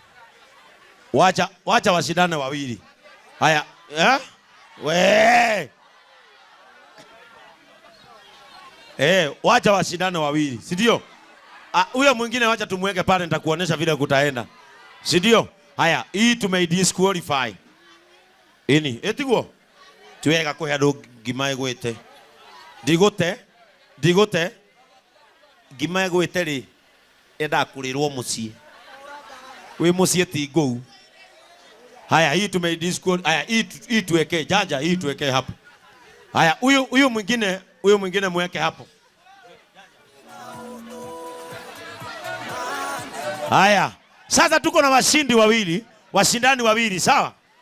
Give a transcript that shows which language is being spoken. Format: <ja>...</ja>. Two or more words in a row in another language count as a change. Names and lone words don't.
<sw>Wacha washindane wawili. Haya, we. Wacha washindane wawili, si ndio? Huyo mwingine wacha tumweke pale, nitakuonesha vile kutaenda. Si ndio? Haya, hii tumedisqualify.</sw> <ki>Ini, etiguo. Tuwega kuhe andu ngima igwite. Ndigote. Ngima igwite ri enda kurirwo mucie. We mucie ti ngou.</ki> <sw>Haya, hii tumedisqualify. Haya, hii tuweke janja, hii tuweke hapo. Haya, huyo mwingine mweke hapo. Haya, sasa tuko na washindani wawili, sawa?</sw>